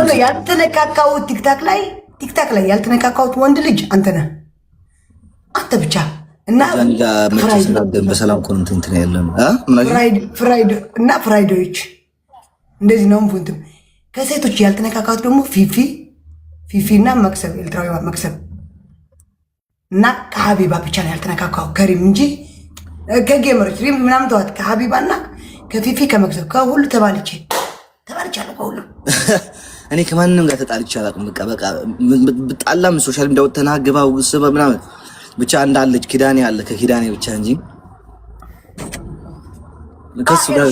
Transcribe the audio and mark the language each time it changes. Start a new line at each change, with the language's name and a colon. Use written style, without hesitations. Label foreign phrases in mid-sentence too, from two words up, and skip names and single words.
Amharic: ነው ያልተነካካሁት። ቲክታክ ላይ ያልተነካካሁት ወንድ ልጅ አንተ ነህ። አንተ ብቻ እና በሰላም ኮንት እንትን ያለው ፍራይዶች እንደዚህ ነው። እንትን ከሴቶች ያልተነካካሁት ደግሞ ፊፊ እና መክሰብ ኤርትራዊ መክሰብ እና ከሀቢባ ብቻ ነው ያልተነካካሁት። ከሪም እንጂ ከጌመሮች ሪም ምናምን ተዋት። ከሀቢባ እና ከፊፊ ከመክሰብ ከሁሉ ተባልቻለሁ ከሁሉ። እኔ ከማንንም ጋር ተጣልቼ አላውቅም። በቃ በጣላም
English: social media
Amharic: ወጥተና ግባው ሰበብ ምናምን ብቻ እንዳለች ኪዳኔ አለ ከኪዳኔ ብቻ እንጂ ከሱ ጋር